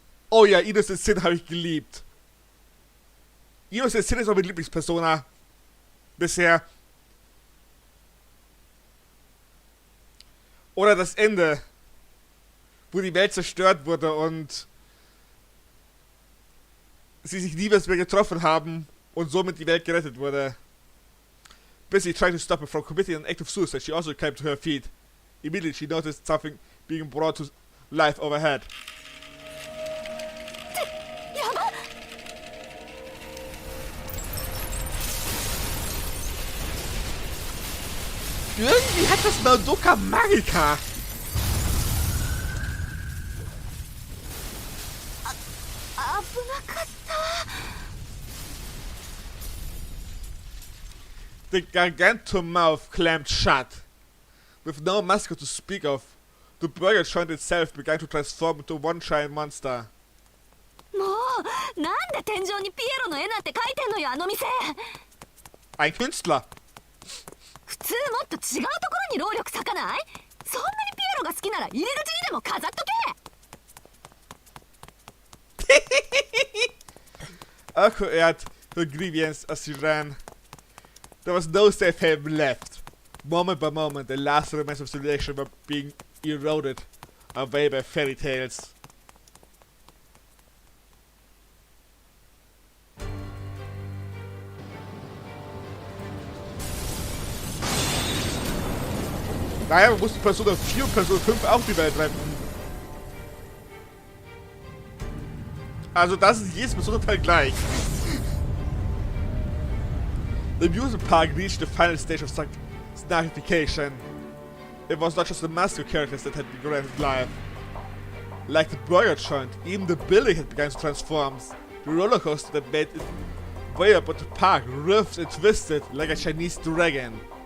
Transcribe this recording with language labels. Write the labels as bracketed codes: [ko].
[de] Oh ja, Innocent Sin habe ich geliebt. Innocent Sin ist auch meine Lieblingspersona. Bisher. Oder das Ende. Wo die Welt zerstört wurde und sie sich niemals mehr getroffen haben und somit die Welt gerettet wurde. [en] Busy trying to stop her from committing an act of suicide, she also came to her feet. Immediately she noticed something being brought to life overhead. [de] Irgendwie hat das Madoka Magica. [en] The gargantuan mouth clamped shut. With no mascot to speak of, the burger joint itself began to transform into one giant monster. [ja] もう、なんで天井にピエロの絵なんて描いてんのよ、あの店。 [de] Ein Künstler. [ja] 普通もっと違うところに労力割かない？そんなにピエロが好きなら入り口にでも飾っとけ。 [en] Aoko aired her grievance as she ran. There was no safe haven left. Moment by moment, the last remains of civilization were being eroded away by fairy tales. [de] Daher musste Persona 4 und Persona 5 auch die Welt retten. Also das ist jedes Persona-Teil gleich. [en] The amusement park reached the final stage of snackification. It was not just the master characters that had been granted life. Like the burger joint, even the building had begun to transform. The roller coaster that made its way up at the park writhed and twisted like a Chinese dragon.